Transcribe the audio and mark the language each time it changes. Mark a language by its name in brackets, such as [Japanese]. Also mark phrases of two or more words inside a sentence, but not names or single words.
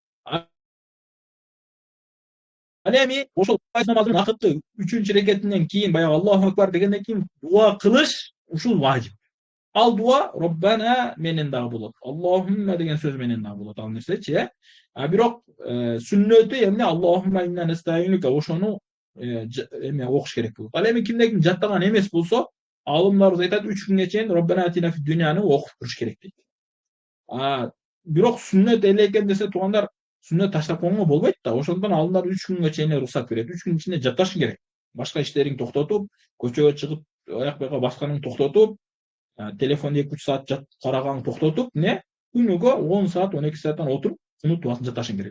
[Kyrgyz] Ал эми ошол намаздын акыркы 3-чү рекетинен кийин баягы [Arabic] الله أكبر [Kyrgyz] дегенден кийин дуа кылыш ушул важип. Ал дуа Роббана менен дагы болот. Аллахумма деген сөз менен дагы болот ал нерсечи. Бирок сүннөтү эмне? [Arabic] اللهم إنا نستعينك [Kyrgyz] ошону эме окуш керек болот. Ал эми кимде ким жаттаган эмес болсо, алымдарыбыз айтат 3 күнгө чейин [Arabic] ربنا آتنا في الدنيا [Kyrgyz] окуп туруш керек дейт. Бирок сүннөт эле экен десе туугандар, сүннөт таштап койгонго болбойт да. Ошондон алымдар 3 күнгө чейин уруксат берет. 3 күн ичинде жатташ керек. Башка иштериңди токтотуп, көчөгө чыгып, аяк бага басканыңды токтотуп, телефонду 2-3 саат караганыңды токтотуп, күнүгө 10 саат, 12 сааттан отуруп, кунут дуасын жатташың керек.